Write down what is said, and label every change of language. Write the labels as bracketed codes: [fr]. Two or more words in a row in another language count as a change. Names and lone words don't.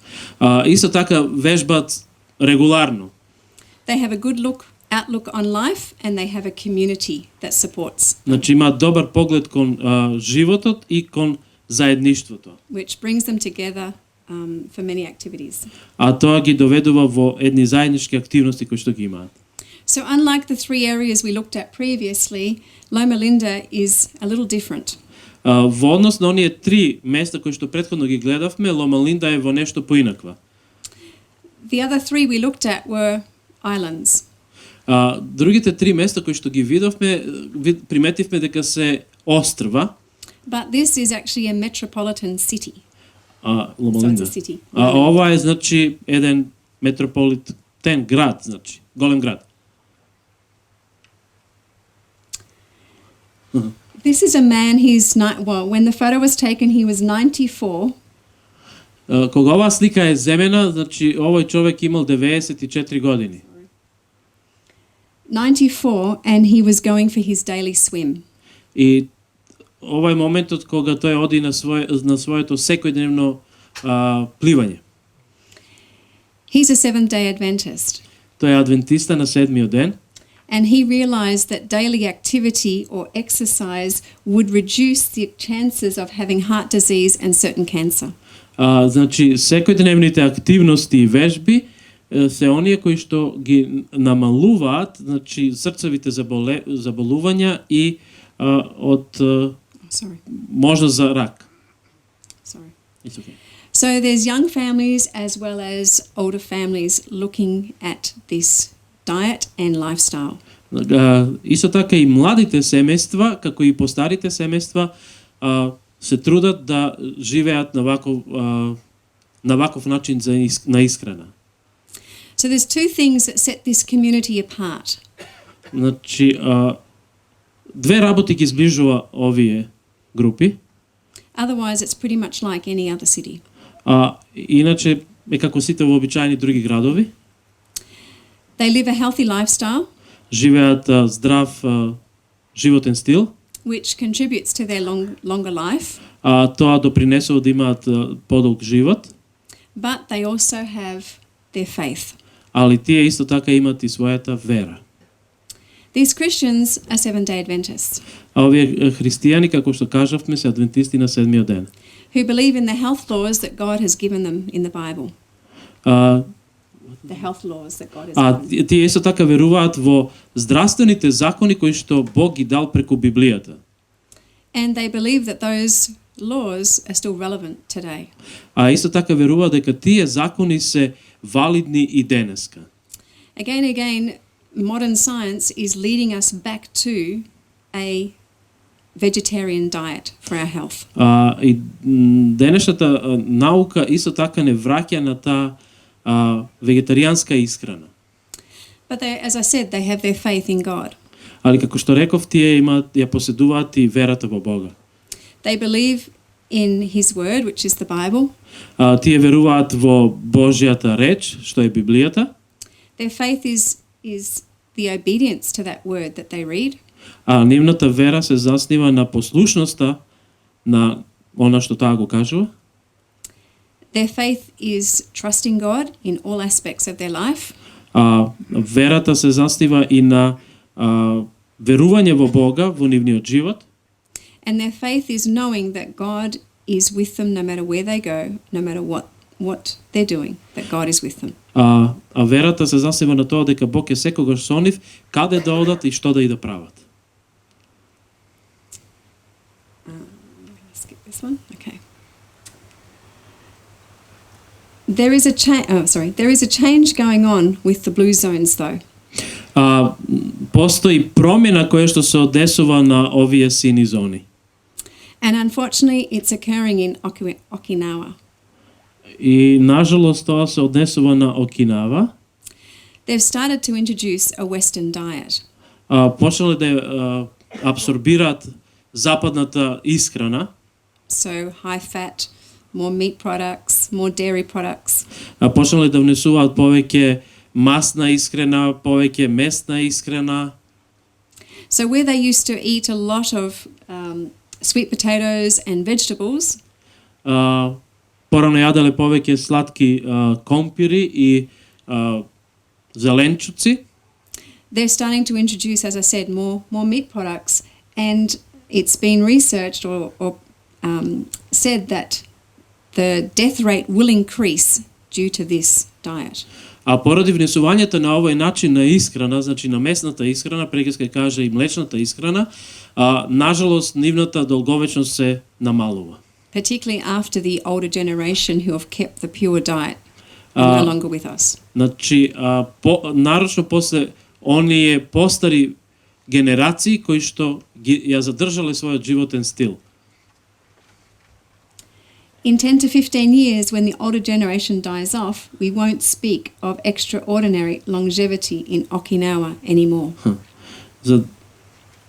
[mk] Исто така вежбат регуларно. [en] They have a good outlook on life, and they have a community that supports, [mk] Значи имаат добар поглед кон животот и кон заедништвото. [en] which brings them together for many activities. [mk] Тоа ги доведува во едни заеднички активности кои што ги имаат. [en] So unlike the 3 areas we looked at previously, Loma Linda is a little different. [mk] Во однос на оние 3 места кои што претходно ги гледавме, Лома Линда е во нешто поинаква. [en] The other 3 we looked at were islands. [mk] Другите 3 места кои што ги видовме, приметивме дека се острва. [en] But this is actually a metropolitan city. Лома So it's Линда. a city. [mk] Ова е, значи, еден метрополитен град, значи, голем град. [en] This is a man, when the photo was taken, he was 94. [mk] Кога оваа слика е земена, значи овој човек имал 94 години. [en] 94, and he was going for his daily swim. [mk] И ова е моментот кога тој оди на своето секојдневно пливање. [en] He's a Seventh-day Adventist. [mk] Тој е адвентиста на седмиот ден. [en] And he realized that daily activity or exercise would reduce the chances of having heart disease and certain cancer. [mk] Значи, секојдневните активности и вежби се оние кои што ги намалуваат, значи срцевите заболувања и од можност за рак. [en] Sorry. It's okay. So there's young families as well as older families looking at this diet and lifestyle. [mk] Исто така и младите семејства, како и постарите семејства, се трудат да живеат на ваков начин на исхрана. [en] So there's two things that set this community apart. [mk] Значи, две работи ги зближува овие групи. [en] Otherwise, it's pretty much like any other city. [mk] Иначе е како сите вообичаени други градови. [en] They live a healthy lifestyle, [mk] живеат здрав животен стил, [en] which contributes to their longer life. [mk] Тоа допринесува да имаат подолг живот. [en] But they also have their faith. [mk] Али тие исто така имаат и својата вера. [en] These Christians are Seventh-day Adventists. [mk] Овие христијани, како што кажавме, се адвентисти на седмиот ден. [en] Who believe in the health laws that God has given them in the Bible. The health laws that God has given. [mk] Тие исто така веруваат во здравствените закони кои што Бог ги дал преку Библијата. [en] And they believe that those laws are still relevant today. [mk] Исто така веруваат дека тие закони се валидни и денеска. [en] Again, modern science is leading us back to a vegetarian diet for our health. [mk] И денешната наука исто така не враќа на таа вегетаријанска исхрана. [en] But they, as I said, they have their faith in God. [mk] Али како што реков, тие ја поседуваат и верата во Бога. [en] They believe in His word, which is the Bible. [mk] Тие веруваат во Божјата реч, што е Библијата. [en] Their faith is the obedience to that word that they read. [mk] Нивната вера се заснива на послушноста на она што таа го кажува. [en] Their faith is trusting God in all aspects of their life. [mk] Верата се заснива и на верување во Бога во нивниот живот. [en] And their faith is knowing that God is with them no matter where they go, no matter what they're doing, that God is with them. [mk] Верата се заснива на тоа дека Бог е секогаш со нив, каде да одат и што да и да прават. [en] Skip this one. Okay. There is a change going on with the blue zones though. [mk] Постои промена која што се одесува на овие сини зони. [en] And unfortunately, it's occurring in Okinawa. [mk] И нажалост тоа се однесува на Окинава. [en] They've started to introduce a Western diet. [mk] Почнале да абсорбираат западната исхрана. [en] So high fat, more meat products, more dairy products. [mk] Почнале да внесуваат повеќе масна исхрана, повеќе месна исхрана. [en] So where they used to eat a lot of sweet potatoes and vegetables, [mk] порано јаделе повеќе сладки компири и зеленчуци. [en] they're starting to introduce, as I said, more meat products, and it's been researched or said that the death rate will increase due to this diet. [mk] Поради внесувањето на овој начин на исхрана, значи на месната исхрана, преки каже и млечната исхрана, нажалост нивната долговечност се намалува. [en] Particularly after the older generation who have kept the pure diet are no longer with us. [mk] Значи, нарочно после оние постари генерации кои што ја задржале својот животен стил. [en] In 10 to 15 years, when the older generation dies off, we won't speak of extraordinary longevity in Okinawa anymore.